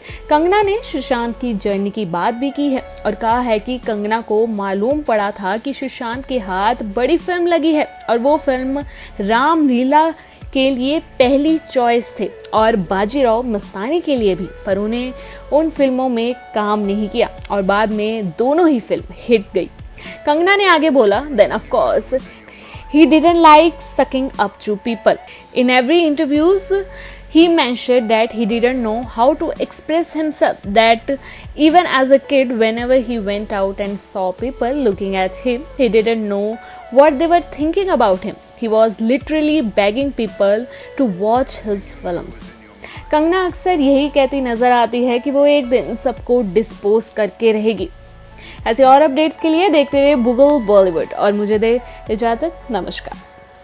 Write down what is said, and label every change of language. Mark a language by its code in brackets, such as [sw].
[hi] कंगना ने सुशांत की जर्नी की बात भी की है और कहा है कि कंगना को मालूम पड़ा था कि सुशांत के हाथ बड़ी फिल्म लगी है और वो फिल्म रामलीला के लिए पहली चॉइस थे और बाजीराव मस्तानी के लिए भी, पर उन्हें उन फिल्मों में काम नहीं किया और बाद में दोनों ही फिल्म हिट गई। कंगना ने आगे बोला, [en] Then of course he didn't like sucking up to people. In every interviews he mentioned that he didn't know how to express himself, that even as a kid whenever he went out and saw people looking at him, he didn't know what they were thinking about him. He was literally begging people to watch his films. [hi] Kangana अक्सर यही कहती नजर आती है कि वो एक दिन सबको डिस्पोज करके रहेगी। ऐसे और अपडेट्स के लिए देखते रहिए गूगल बॉलीवुड और मुझे दे इजाजत। नमस्कार।